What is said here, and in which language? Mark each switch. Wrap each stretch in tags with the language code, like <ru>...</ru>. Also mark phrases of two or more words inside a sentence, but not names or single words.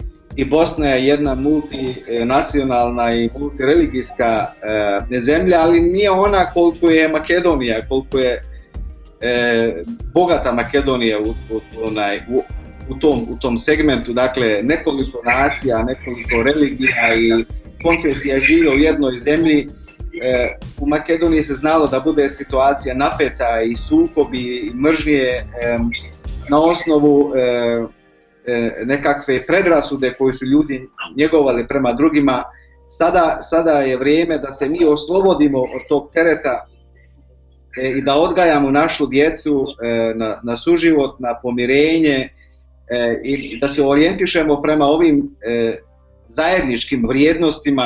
<bs>И Босна е една мултинационална и мултирелигијска земја, али не она колку е Македонија, колку е богата Македонија у том сегменту, дакле неколико нација, неколико религија и конфесија живе у jednoj земји. У Македонија се знало да буде ситуација напета и сукоби и мржње на основу nekakve predrasude koje su ljudi njegovali prema drugima. Sada je vrijeme da se mi oslobodimo od tog tereta i da odgajamo našu djecu na suživot, na pomirenje i da se orijentišemo prema ovim zajedničkim vrijednostima.</bs>